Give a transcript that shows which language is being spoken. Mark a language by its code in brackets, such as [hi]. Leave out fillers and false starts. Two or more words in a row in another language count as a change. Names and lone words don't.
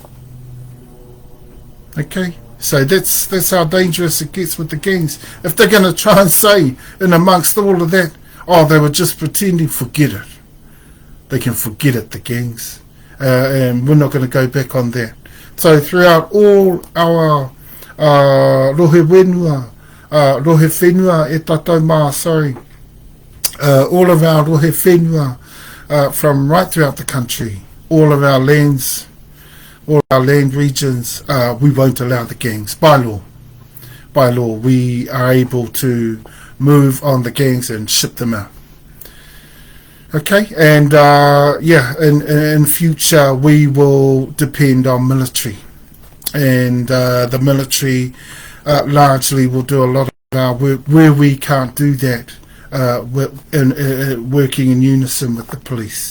[en] Okay, so that's how dangerous it gets with the gangs. If they're going to try and say in amongst all of that, oh, they were just pretending, forget it. they can forget it, the gangs. And we're not going to go back on that. So throughout all our [mi] rohe whenua, rohe whenua e Taunaha, [en] sorry, all of our [mi] rohe whenua [en] from right throughout the country, all of our lands, all our land regions, we won't allow the gangs by law. By law, we are able to move on the gangs and ship them out. Okay, and in future we will depend on military, and the military largely will do a lot of our work where we can't do that, working in unison with the police.